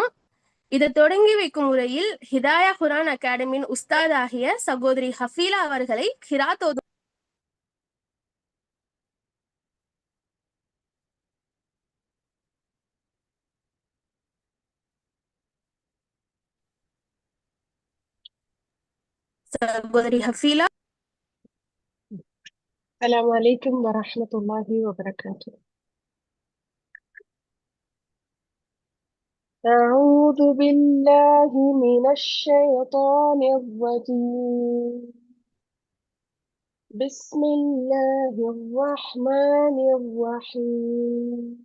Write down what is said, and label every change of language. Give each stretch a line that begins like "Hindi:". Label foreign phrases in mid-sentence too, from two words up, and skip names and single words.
Tamil: இதை தொடங்கி வைக்கும் முறையில் ஹிதாயா குர்ஆன் அகாடமியின் உஸ்தாத் ஆகிய சகோதரி ஹஃபீலா அவர்களை கிராத் ஓதும் சகோதரி ஹஃபீலா.
Arabic: السلام عليكم ورحمة الله وبركاته. أعوذ بالله من الشيطان الرجيم. بسم الله الرحمن الرحيم.